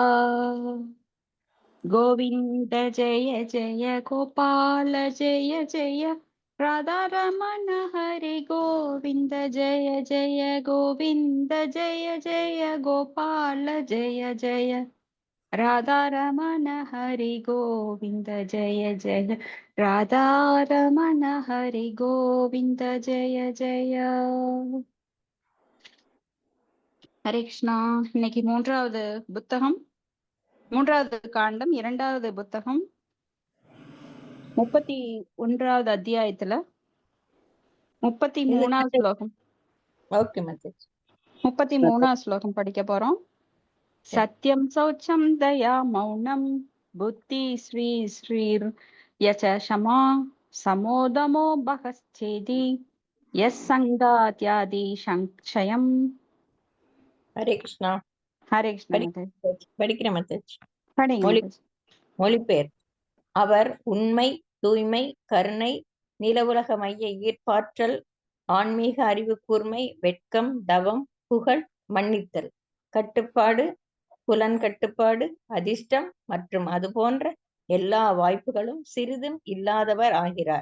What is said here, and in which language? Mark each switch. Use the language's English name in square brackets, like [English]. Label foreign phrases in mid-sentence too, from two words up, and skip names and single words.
[Hindi] गोविंद जय जय गोपाल जय जय राधा रमण हरि गोविंद जय जय गोविंद जय जय गोपाल जय जय राधा रमण हरि गोविंद जय जय राधा रमण हरि गोविंद जय जय। [Tamil] ஹரே கிருஷ்ணா. இன்னைக்கு மூன்றாவது புத்தகம், மூன்றாவது காண்டம், இரண்டாவது புத்தகம், 31வது அத்தியாயத்துல 33வது ஸ்லோகம். [Hindi] ओके माताजी [Tamil] 33வது ஸ்லோகம் படிக்க போறோம். [Sanskrit] सत्यं शौचं दया मौनं बुद्धिः श्री श्रीर् यशः क्षमा शमो दमो भगश्चेति यत् सङ्गाद्याति सङ्क्षयम्. [Hindi] हरे कृष्णा [Tamil] ஹரே கிருஷ்ணா மாதாஜி. படிக்கிற மாதாஜி படிங்க மொழி மாதாஜி. மொழிபெயர். அவர் உண்மை, தூய்மை, கருணை, நிலவுலக மைய ஈர்ப்பாற்றல், ஆன்மீக அறிவு கூர்மை, வெட்கம், தவம், புகழ், மன்னித்தல், கட்டுப்பாடு, புலன் கட்டுப்பாடு, அதிர்ஷ்டம் மற்றும் அது போன்ற எல்லா வாய்ப்புகளும் சிறிதும் இல்லாதவர் ஆகிறார்.